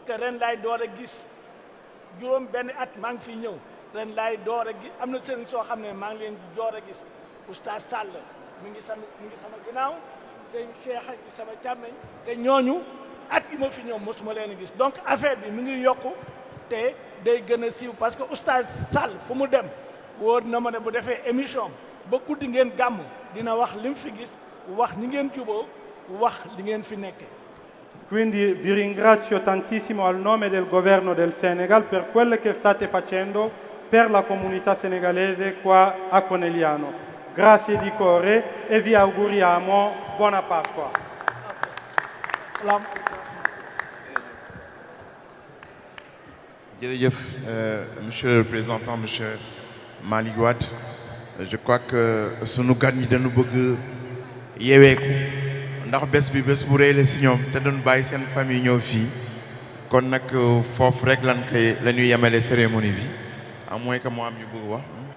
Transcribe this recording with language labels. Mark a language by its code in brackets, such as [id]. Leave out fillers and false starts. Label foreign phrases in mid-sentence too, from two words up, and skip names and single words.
[wo] que ren laay door a gis juróom benn at maa ngi fi ñëw ren laay door a gis am na sëriñ soo xam ne maa ngi leen di door a gis oustaz Sall mi ngi sama ginnaaw sëñ Cheikh ak sama càmmeñ te ñooñu at yi ma fi ñëw mosuma leen a gis [fr] donc affaire [wo] bi mi ngi yokku te day gën a siiw [fr] parce que [wo] oustaz Sall fu mu dem wóor na ma ne bu defee émission ba guddi ngeen gàmm dina wax li mu fi gis wax ni ngeen juboo wax li ngeen fi nekkee. [it] Quindi vi ringrazio tantissimo al nome del governo del Senegal per quello che state facendo per la comunità senegalese qua a Conegliano. Grazie di cuore e vi auguriamo buona Pasqua. [fr] Monsieur le représentant, monsieur Malick Wade, je crois que [wo] sunu gan yi dañu bëgg yeeweeku ndax bés bi bés bu rëy la si ñoom te doon bàyyi seen famille ñëw fii kon nag foofu rek la ñuy yemale cérémonie bi [fr] à moins que [wo] mu am ñu bëgg wax.